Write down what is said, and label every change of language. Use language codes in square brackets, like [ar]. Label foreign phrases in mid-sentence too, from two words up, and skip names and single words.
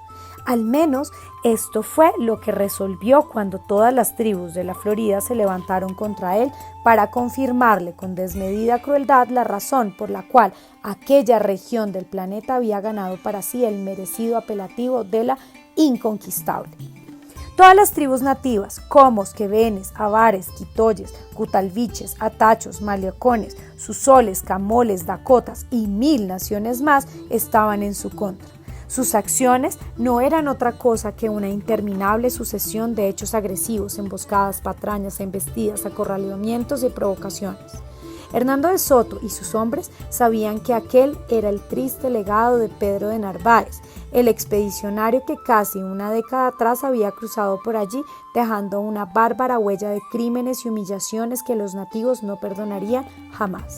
[es] Al menos esto fue lo que resolvió cuando todas las tribus de la Florida se levantaron contra él para confirmarle con desmedida crueldad la razón por la cual aquella región del planeta había ganado para sí el merecido apelativo de la inconquistable. Todas las tribus nativas, comos, quevenes, avares, quitoyes, cutalviches, atachos, maleocones, susoles, camoles, dakotas y 1000 naciones más estaban en su contra. Sus acciones no eran otra cosa que una interminable sucesión de hechos agresivos, emboscadas, patrañas, embestidas, acorralamientos y provocaciones. Hernando de Soto y sus hombres sabían que aquel era el triste legado de Pedro de Narváez, el expedicionario que casi una década atrás había cruzado por allí dejando una bárbara huella de crímenes y humillaciones que los nativos no perdonarían jamás.